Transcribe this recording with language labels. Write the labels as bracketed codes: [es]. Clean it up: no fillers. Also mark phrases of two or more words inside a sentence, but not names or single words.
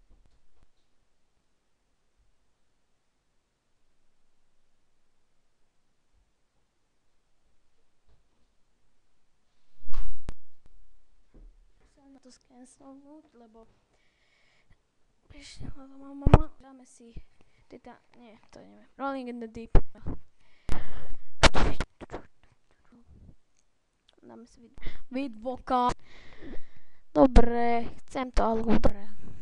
[sk] Chcem to scancelnúť, lebo prišiel domov mama. Dáme si nie, to neviem. Rolling in the Deep. Dáme si vid vokál. Dobre, chcem to, ale dobre.